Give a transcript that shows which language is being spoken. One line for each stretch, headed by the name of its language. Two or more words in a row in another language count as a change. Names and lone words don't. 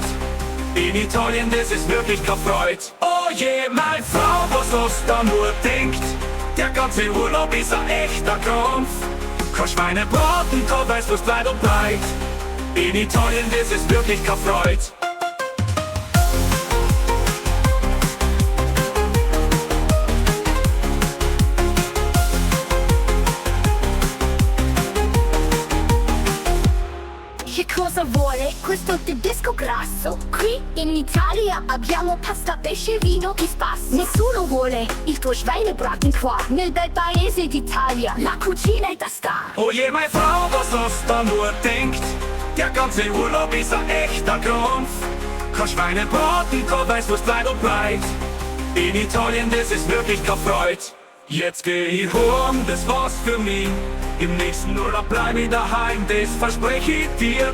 German: In Italien, das ist wirklich keine Freude. Oh je, meine Frau, was hast da nur denkt? Der ganze Urlaub ist ein echter Krampf. Kein Schweinebraten, kein Weißwurst, klein und breit. In Italien, das ist wirklich keine Freude.
Italian: Che cosa vuole questo tedesco grasso? Qui in Italia abbiamo pasta, pesce, vino e spasso. Nessuno vuole il tuo Schweinebraten qua nel bel paese d'Italia. La cucina è da star.
German: Oh je, meine Frau, was hast da nur denkt? Der ganze Urlaub ist ein echter Krampf. Kein Schweinebraten, kein Weißwurst, klein und breit. In Italien, das ist wirklich keine Freude. Jetzt geh ich heim, das war's für mich. Im nächsten Urlaub bleib ich daheim, das verspreche ich dir.